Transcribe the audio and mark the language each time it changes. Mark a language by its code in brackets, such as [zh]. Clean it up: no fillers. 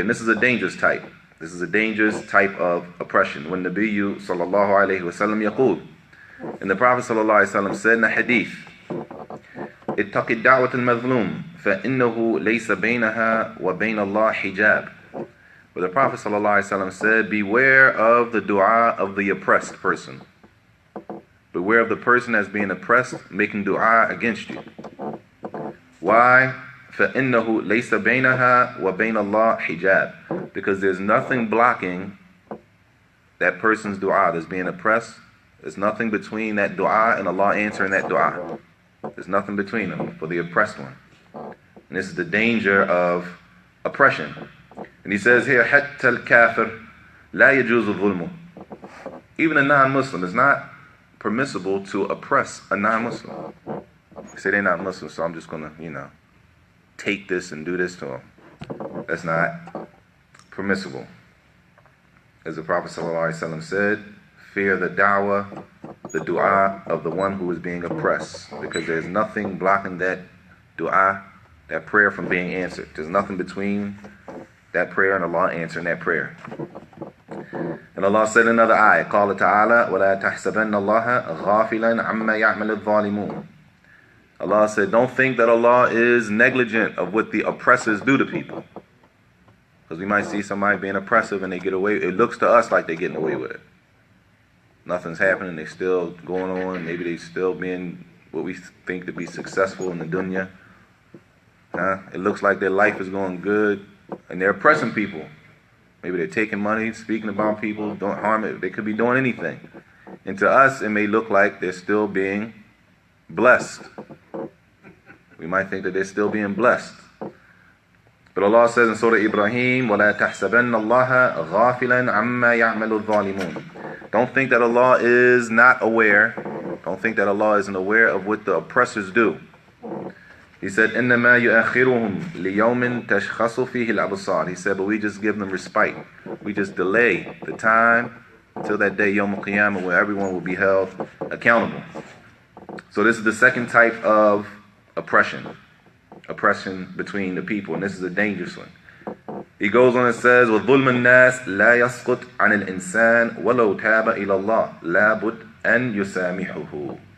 [en] And this is a dangerous type. This is a dangerous type of oppression. When [ar] Nabiyyu sallallahu alayhi wa sallam yaqul, [en] and the Prophet sallallahu alayhi wa sallam said in a hadith, [ar] اتَّقِ الدَّعْوَةَ الْمَظْلُومِ فَإِنَّهُ لَيْسَ بَيْنَهَا وَبَيْنَ اللَّهِ حِجَابٌ. [en] But the Prophet sallallahu alayhi wa sallam said, beware of the dua of the oppressed person. aware of the person that's being oppressed, making dua against you. Why? [ar] فَإِنَّهُ لَيْسَ بَيْنَهَا وَبَيْنَ اللَّهِ حِجَابٍ. [en] Because there's nothing blocking that person's dua that's being oppressed. There's nothing between that dua and Allah answering that dua. There's nothing between them for the oppressed one. And this is the danger of oppression. And he says here, [ar] حَتَّى الْكَافِرُ لَا يَجُوزُ الظُّلْمُ. [en] Even a non-Muslim, it's not permissible to oppress a non-Muslim. They say they're not Muslim, so I'm just going to, take this and do this to them. That's not permissible. As the Prophet ﷺ said, fear the da'wah, the dua of the one who is being oppressed, because there's nothing blocking that dua, that prayer, from being answered. There's nothing between that prayer and Allah answering that prayer. And Allah said in another ayah, [ar] قال تعالى وَلَا تَحْسَبَنَّ اللَّهَ غَافِلًا عَمَّا يَعْمَلُ الظَّالِمُونَ. [en] Allah said, don't think that Allah is negligent of what the oppressors do to people. Because we might see somebody being oppressive and they get away. It looks to us like they're getting away with it. Nothing's happening. They're still going on. Maybe they're still being what we think to be successful in the dunya. It looks like their life is going good. And they're oppressing people. Maybe they're taking money, speaking about people, don't harm it. They could be doing anything. And to us, it may look like they're still being blessed. We might think that they're still being blessed. But Allah says in Surah Ibrahim, [ar] وَلَا تَحْسَبَنَّ اللَّهَ غَافِلًا عَمَّا يَعْمَلُ الظَّالِمُونَ. [en] Don't think that Allah is not aware. Don't think that Allah isn't aware of what the oppressors do. He said, [ar] إِنَّمَا يُؤَخِّرُهُمْ لِيَوْمٍ تَشْخَصُ فِيهِ الْأَبْصَارِ. [en] He said, but we just give them respite. We just delay the time until that day, Yawm al-Qiyamah, where everyone will be held accountable. So this is the second type of oppression between the people, and this is a dangerous one. He goes on and says, [ar] وَظُلْمُ النَّاسِ لَا يَسْقُطْ عَنِ الْإِنسَانِ وَلَوْ تَابَ إِلَى اللَّهِ لَا بُدْ أَنْ يُسَامِحُهُ.